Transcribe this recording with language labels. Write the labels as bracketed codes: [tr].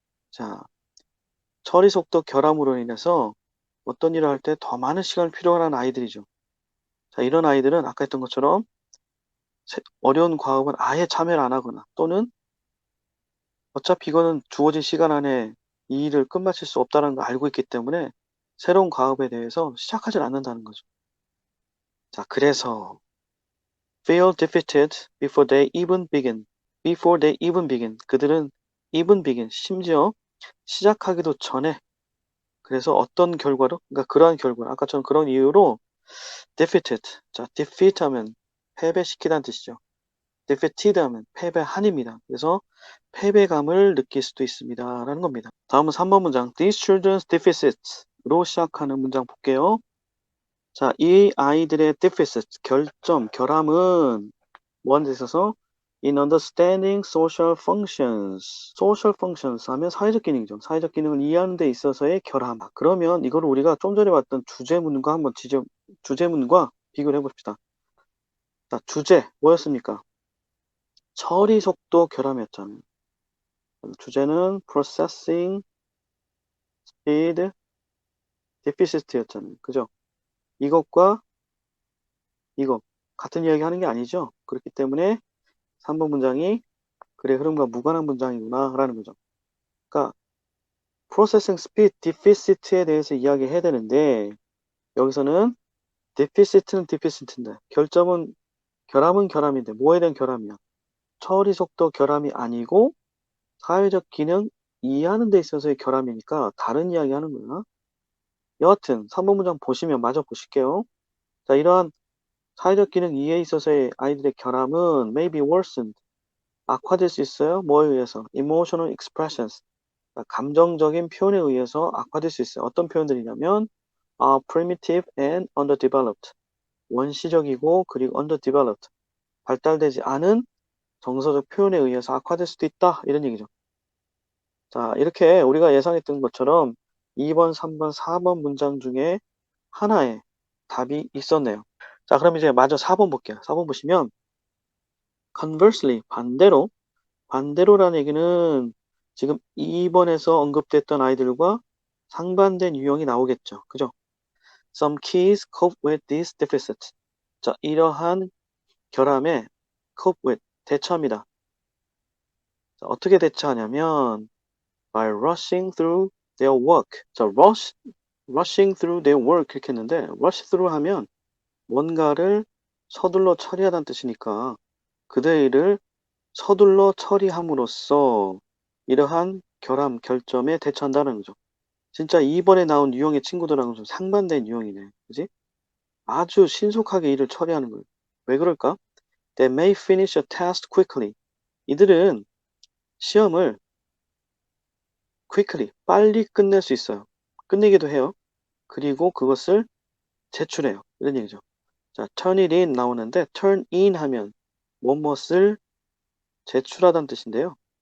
[ko] 자, 처리 속도 결함으로 인해서 어떤 일을 할 때 더 많은 시간을 필요로 하는 아이들이죠. 자, 이런 아이들은 아까 했던 것처럼 어려운 과업은 아예 참여를 안 하거나 또는 어차피 이거는 주어진 시간 안에 이 일을 끝마칠 수 없다는 걸 알고 있기 때문에 새로운 과업에 대해서 시작하질 않는다는 거죠. 자, 그래서 [en] feel defeated before they even begin. before they even begin. [ko] 그들은 [en] even begin. [ko] 심지어 시작하기도 전에 그래서 어떤 결과로? 그러니까 그러한 결과. 아까처럼 그런 이유로 defeated. 자, defeat 하면 패배시키다는 뜻이죠. defeated 하면 패배한입니다. 그래서 패배감을 느낄 수도 있습니다. 라는 겁니다. 다음은 3번 문장. [en] These children's deficits [ko] 로 시작하는 문장 볼게요. 자, 이 아이들의 deficit, 결함은 뭐하는 데 있어서 [en] in understanding social functions. [ko] social functions 하면 사회적 기능이죠. 사회적 기능을 이해하는 데 있어서의 결함. 그러면 이거를 우리가 좀 전에 봤던 주제문과 한번 주제문과 비교를 해봅시다. 자, 주제 뭐였습니까? 처리 속도 결함이었잖아요. 주제는 [en] processing speed deficit [ko] 였잖아요. 그죠? 이것과 이거 같은 이야기 하는 게 아니죠. 그렇기 때문에 3번 문장이 그래 흐름과 무관한 문장이구나 라는 거죠. 그러니까 [en] processing speed deficit [ko] 에 대해서 이야기해야 되는데 여기서는 deficit는 deficit인데 결함은 결함인데 뭐에 대한 결함이야? 처리 속도 결함이 아니고 사회적 기능 이해하는 데 있어서의 결함이니까 다른 이야기 하는 거야. 여하튼 3번 문장 보시면 마저 보실게요. 자, 이러한 사회적 기능 이해에 있어서의 아이들의 결함은 [en] may be worsened. [ko] 악화될 수 있어요. 뭐에 의해서? [en] emotional expressions. [ko] 그러니까 감정적인 표현에 의해서 악화될 수 있어요. 어떤 표현들이냐면 [en] primitive and underdeveloped. [ko] 원시적이고 그리고 underdeveloped. 발달되지 않은 정서적 표현에 의해서 악화될 수도 있다. 이런 얘기죠. 자, 이렇게 우리가 예상했던 것처럼 2번, 3번, 4번 문장 중에 하나에 답이 있었네요. 자, 그럼 이제 마저 4번 볼게요. 4번 보시면 conversely, 반대로라는 얘기는 지금 2번에서 언급됐던 아이들과 상반된 유형이 나오겠죠. 그죠? [en] Some kids cope with this deficit. [ko] 자, 이러한 결함에 cope with, 대처합니다. 자, 어떻게 대처하냐면 [en] by rushing through their work. [ko] 자, [en] rushing through their work [ko] 이렇게 했는데 rush through 하면 뭔가를 서둘러 처리하다는 뜻이니까 그들의 일을 서둘러 처리함으로써 이러한 결함, 결점에 대처한다는 거죠. 진짜 이번에 나온 유형의 친구들하고는 좀 상반된 유형이네. 그지? 아주 신속하게 일을 처리하는 거예요. 왜 그럴까? [en] They may finish a task quickly. [ko] 이들은 시험을 quickly, 빨리 끝낼 수 있어요. 끝내기도 해요. 그리고 그것을 제출해요. 이런 얘기죠. 자, [en] turn it in [ko] 나오는데 turn in 하면 무엇을 제출하다는 뜻인데요.